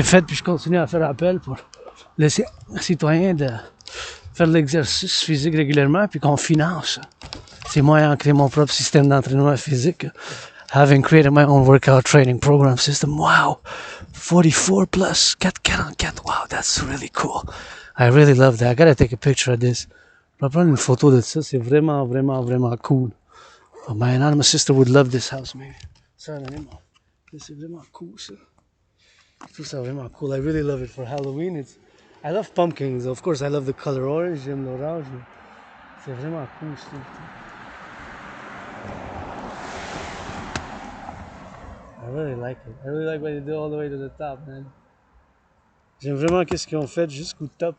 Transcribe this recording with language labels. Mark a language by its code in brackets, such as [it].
[fr] J'ai fait, puis je continue à faire appel pour les citoyens de faire de l'exercice physique régulièrement, puis qu'on finance. C'est moi ayant créé mon propre système d'entraînement physique. [en] Having created my own workout training program system. Wow, 44 plus. 4. Wow, that's really cool. I really love that. I gotta take a picture of this. [fr] Je vais prendre une photo de ça. C'est vraiment, vraiment, vraiment cool. [en] Oh, my anonymous sister would love this house, maybe. [fr] Ça, c'est vraiment cool, ça. Je trouve ça vraiment cool. [en] I really love it for Halloween. I love pumpkins. Of course, I love the color orange. [fr] J'aime l'orange. C'est vraiment cool, je trouve. [en] I really like it. I really like what they do all the way to the top, man. [fr] J'aime vraiment qu'est-ce qu'ils ont fait jusqu'au top.